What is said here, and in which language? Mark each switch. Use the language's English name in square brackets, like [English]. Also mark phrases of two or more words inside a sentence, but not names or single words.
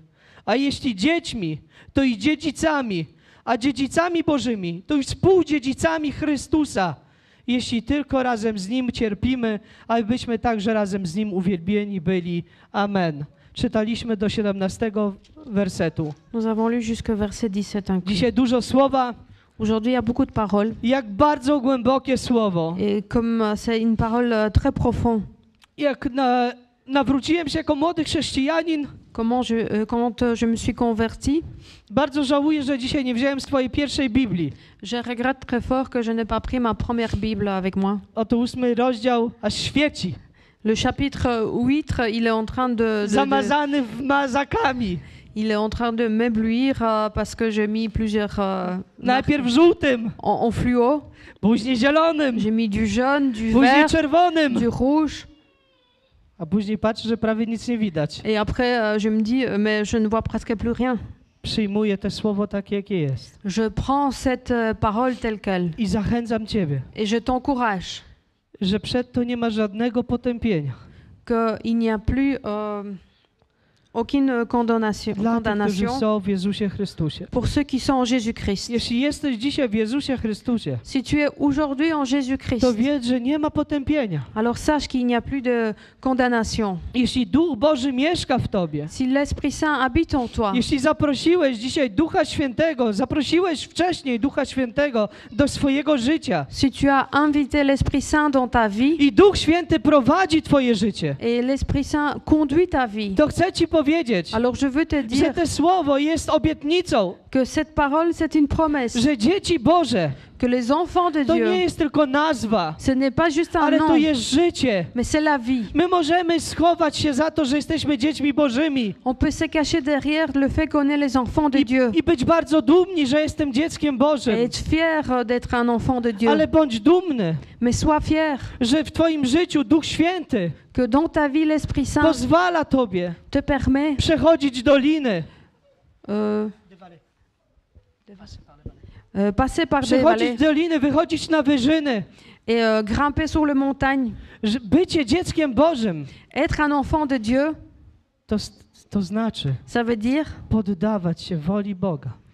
[Polish] A jeśli dziećmi, to i dziedzicami, a dziedzicami Bożymi, to i współdziedzicami Chrystusa, jeśli tylko razem z Nim cierpimy, abyśmy także razem z Nim uwielbieni byli. Amen. Czytaliśmy do 17 wersetu. [French] Nous avons lu jusqu'au verset 17 inclus. [Polish] Dzisiaj dużo słowa. [French] Aujourd'hui, il y a beaucoup de paroles. [Polish] Jak bardzo głębokie słowo. [French] Et comme c'est une parole très profonde, [Polish] Jak nawróciłem się jako młody chrześcijanin, [French] quand je me suis convertie, [Polish] Bardzo żałuję, że dzisiaj nie wziąłem swojej pierwszej Biblii. [French] je regrette très fort que je n'ai pas pris ma première Bible avec moi. [Polish] Oto 8 rozdział aż świeci, [French] Le chapitre 8, il est en train [Polish] zamazany mazakami. [French] il est en train de m'éblouir parce que j'ai mis plusieurs [Polish] Najpierw żółtym, [French] en fluo. [Polish] później zielonym, [French] J'ai mis du jaune, du [Polish] później [French] vert, [Polish] czerwonym. [French] du rouge. [Polish] A później patrzę, że prawie nic nie widać. [French] Et après, je me dis, mais je ne vois presque plus rien. [Polish] Przyjmuję to słowo takie, jakie jest. [French] Je prends cette parole telle qu'elle. [Polish] I zachęcam Ciebie, [French] Et je t'encourage [Polish] że przed to nie ma żadnego potępienia. [French] qu'il n'y a plus aucune condamnation, [Polish] Dla tych, którzy [French] condamnation [Polish] są w Jezusie Chrystusie. [French] pour ceux qui sont en Jésus-Christ. [Polish] Jeśli jesteś dzisiaj w Jezusie Chrystusie, [French] Si tu es aujourd'hui en Jésus-Christ, [Polish] to wiedz, że nie ma potępienia. [French] alors sache qu'il n'y a plus de condamnation. [Polish] Jeśli Duch Boży mieszka w Tobie, [French] Si l'Esprit Saint habite en toi, [Polish] jeśli zaprosiłeś dzisiaj Ducha Świętego, zaprosiłeś wcześniej Ducha Świętego do swojego życia [French] si tu as invité l'Esprit Saint dans ta vie [Polish] i Duch Święty prowadzi Twoje życie, [French] et l'Esprit Saint conduit ta vie, [Polish] to chcę Ci powiedzieć, [French] alors je veux te [Polish] że [French] dire [Polish] to słowo jest obietnicą, [French] que cette parole, c'est une promesse, [Polish] że dzieci Boże [French] que les enfants de [Polish] to nie [French] Dieu, [Polish] jest tylko nazwa, [French] ce n'est pas juste un [Polish] ale to [French] nom, [Polish] jest życie. [French] mais c'est la vie. [Polish] My możemy schować się za to, że jesteśmy dziećmi Bożymi [French] On peut se cacher derrière le fait qu'on est les enfants de Dieu [Polish] i być bardzo dumni, że jestem dzieckiem Bożym. [French] et être fier d'être un enfant de Dieu. [Polish] Ale bądź dumny, [French] Mais sois fier [Polish] że w Twoim życiu Duch Święty [French] que dans ta vie, l'Esprit Saint [Polish] pozwala Tobie [French] te permet [Polish] przechodzić doliny, [French] passer par des vallées [Polish] przechodzić doliny, wychodzić na wyżyny. [French] et grimper sur les montagnes. [Polish] Że bycie dzieckiem Bożym [French] Être un enfant de Dieu, [Polish] to znaczy [French] ça veut dire [Polish] poddawać się woli Boga